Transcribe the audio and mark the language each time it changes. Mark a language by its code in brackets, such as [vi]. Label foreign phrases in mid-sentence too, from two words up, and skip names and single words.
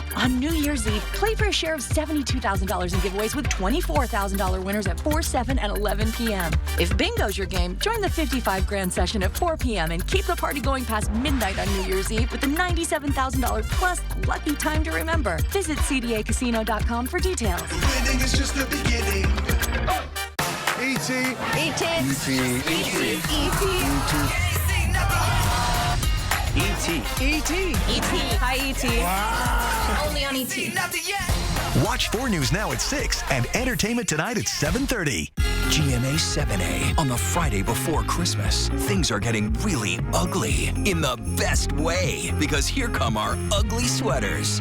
[en] On New Year's Eve, play for a share of $72,000 in giveaways with $24,000 winners at 4, 7, and 11 p.m. If bingo's your game, join the 55 grand session at 4 p.m. and keep the party going past midnight on New Year's Eve with the $97,000 plus lucky time to remember. Visit cdacasino.com for details. Winning is just the beginning. E.T. E.T. E.T. E.T. E.T. Hi, E.T. Wow. Only on E.T. Watch 4 News Now at 6 and Entertainment Tonight at 7:30. GMA 7A on the Friday before Christmas. Things are getting really ugly in the best way because here come our ugly sweaters.